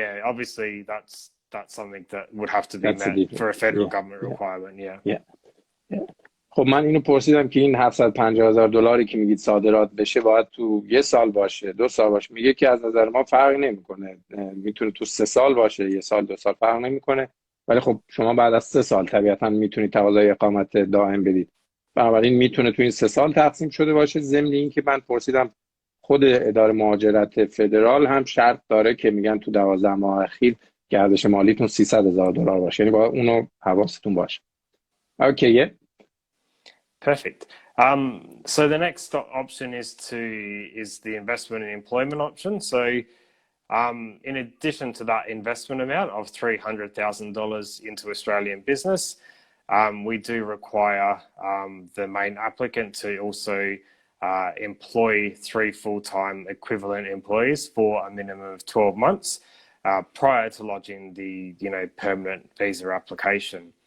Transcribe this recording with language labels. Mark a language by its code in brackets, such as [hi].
[en] Obviously that's something that would have to be met for a federal government requirement. Yeah. [fa] خب من اینو پرسیدم که این $750,000 که میگید صادرات بشه باید تو 1 سال باشه، 2 سال باشه. میگه که از نظر ما فرق نمیکنه، میتونه تو 3 سال باشه، 1 سال 2 سال فرق نمیکنه. ولی خب شما بعد از 3 سال طبیعتا میتونید تقاضای اقامت دائم بدید. بنابراین میتونه تو این 3 سال تقسیم شده باشه. ضمن این که من پرسیدم خود اداره مهاجرت فدرال هم شرط داره که میگن تو 12 ماه اخیر گردش مالیتون $300,000 باشه. یعنی باید اونو حواستون باشه. اوکی. [en] Perfect. So the next option is the investment and employment option. So in addition to that investment amount of $300,000 into Australian business, we do require the main applicant to also employ 3 full-time equivalent employees for a minimum of 12 months prior to lodging the permanent visa application.